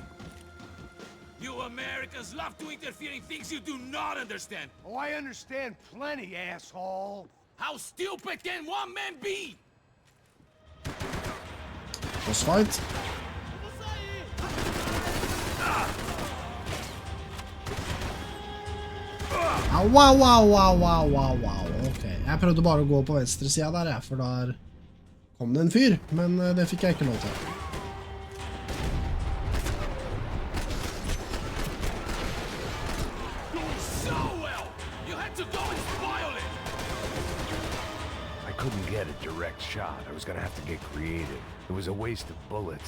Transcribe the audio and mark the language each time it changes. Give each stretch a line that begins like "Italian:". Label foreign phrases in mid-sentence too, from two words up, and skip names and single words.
English: You Americans love to interfere in things you do not understand. Oh, I understand plenty, asshole. How stupid can one man be? Boss fight. Wow, wow, wow, wow, wow, wow.
Norwegian: Ok, jeg prøvde bare å gå på venstre siden der, for der kom det en fyr, men det fikk jeg ikke lov til.
English: So well! You had to go and spoil it! I couldn't get a direct shot. I was gonna have to get creative. It was a waste of bullets.